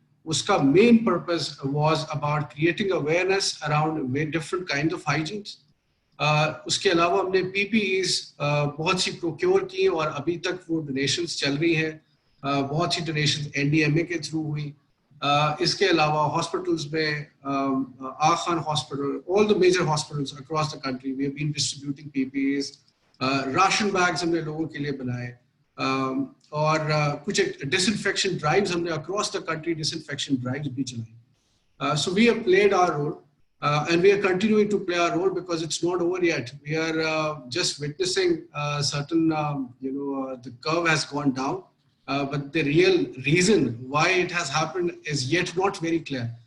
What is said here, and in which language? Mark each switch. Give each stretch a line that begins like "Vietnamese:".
English: اس کا main purpose was about creating awareness around different kind of hygienes.
Urdu: اس کے علاوہ ہم نے PPEs بہت سی پروکیور کی, اور ابھی تک وہ ڈونیشنز چل رہی ہیں. بہت سی ڈونیشنز NDMA کے تھرو ہوئی. اس کے علاوہ ہاسپٹلز میں آغا Khan hospital,
English: all the major hospitals across the country we have been distributing PPEs.
Urdu: Ration bags ہم نے لوگوں کے لیے بنائے, اور کچھ ڈس انفیکشن ڈرائیوز ہم نے across the country dish infection drives بھی چلائی.
English: So we have played our role and we are continuing to play our role because it's not over yet. We are just witnessing certain the curve has gone down, but the real reason why it has happened is yet not very clear.